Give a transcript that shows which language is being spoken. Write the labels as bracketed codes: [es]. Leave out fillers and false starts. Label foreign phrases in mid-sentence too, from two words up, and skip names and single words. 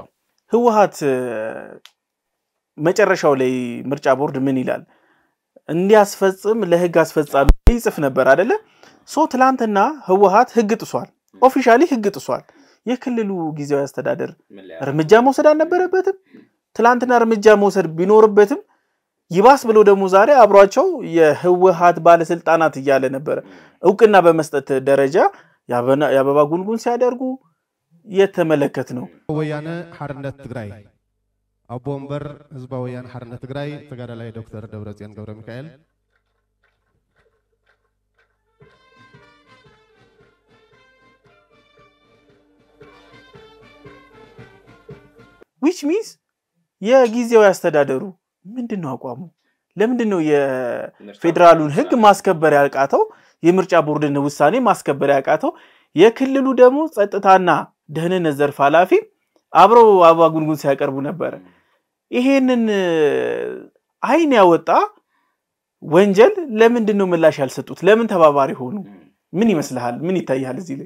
[am] ህዋት መጨረሻው ላይ ምርጫ ቦርድ ምን ይላል እንዲያስፈጽም ለህግ አስፈጻሚ ይጽፍ ነበር አይደለ ሶ ትላንትና ህዋት ህግ ጥሷል ኦፊሻሊ ህግ ጥሷል የክልሉ ጊዜያዊ አስተዳደር እርምጃ መውሰድ አልነበረበትም ትላንትና እርምጃ መውሰድ ቢኖርበትም ይባስ ብሎ ደግሞ ዛሬ አብሯቸው የህዋት ባለስልጣናት ይያለ ነበር እውቅና በመስጠት ደረጃ ያበባ ጉንጉን ሲያደርጉ የተመለከት ነው [ti] ወያነ ሐርነት ትግራይ አቦምበር ህዝባዊ ወያነ ሐርነት ትግራይ ተጋዳላይ ዶክተር ደብረጽዮን ገብረ ሚካኤል [en] which means [am] የጊዜያዊ አስተዳደሩ ምንድነው አቋሙ ለምንድነው የፌደራሉን ህግ ማስከበር ያልቃተው የምርጫ ቦርድን ውሳኔ ማስከበር ያልቃተው የክልሉ ደግሞ ጸጥታና ደህንነት ዘርፍ ኃላፊ አብሮ አበባ ጉንጉን ሲያቀርቡ ነበር ይሄንን አይን ያወጣ ወንጀል ለምንድነው ምላሽ ያልሰጡት ለምን ተባባሪ ሆኑ ምን ይመስልሃል ምን ይታያል እዚህ ላይ